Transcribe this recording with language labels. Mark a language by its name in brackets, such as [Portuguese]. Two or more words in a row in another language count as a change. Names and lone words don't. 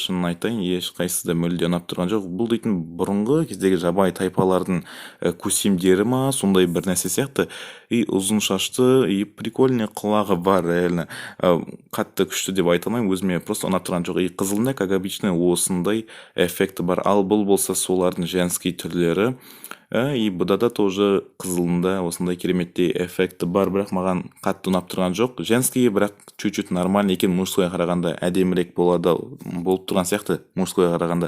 [Kazakh] Шынын айтайын, ешқайсысы да мүлде ұнап тұрған жоқ. Бұл дейтін бұрынғы кездегі жабайы тайпалардың көсемдері ма, сондай бір нәрсе сияқты. И ұзын шашты, и прикольный құлағы бар, реально. Қатты күшті деп айта алмаймын, өзіме просто ұнап тұрған жоқ. И қызылында, [Russian] как обычно, [Kazakh] осындай эффекті бар. Ал бұл болса солардың женский түрлері. И бұда да тоже қызылында осындай кереметтей эффекті бар, бірақ маған қатты ұнап тұрған жоқ. Женский бірақ [Russian] чуть-чуть нормальный [Kazakh] екен, мужскойға қарағанда әдемірек болады, болып тұрған сияқты мужскойға қарағанда.